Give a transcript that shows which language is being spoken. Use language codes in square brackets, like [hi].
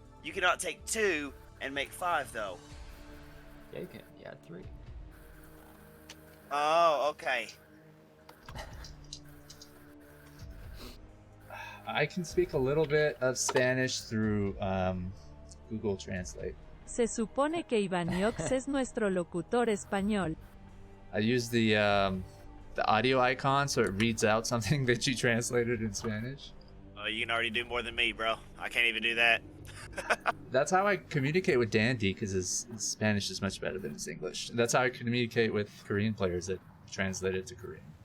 [en] you cannot take 2 and make 5 though. Yeah, you can. Yeah, 3. Oh, okay. I can speak a little bit of Spanish through Google Translate. [es] Se supone que Ivaniox es nuestro locutor español. [en] I use the audio icon so it reads out something that you translated in Spanish. Oh, you can already do more than me, bro. I can't even do that. That's how I communicate with Dandy because his Spanish is much better than his English. That's how I communicate with Korean players that translate it to Korean.